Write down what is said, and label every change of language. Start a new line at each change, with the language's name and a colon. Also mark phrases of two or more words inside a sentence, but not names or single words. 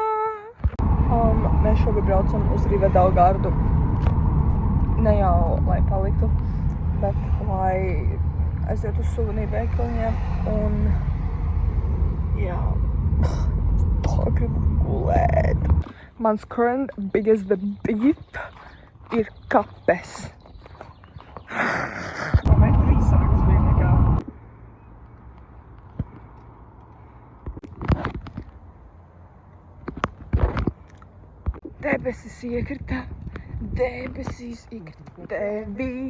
Latvian: Mēs šogad braucam uz Riva del Gardu. Ne jau, lai paliktu, bet lai aiziet uz suvenīru veikaliņiem un jā, gribu gulēt. Mans
English: current biggest beef
Latvian: ir kapes. Vai tur īsākas bija nekā? Debesis iekrita, debesīs iekrita tevī.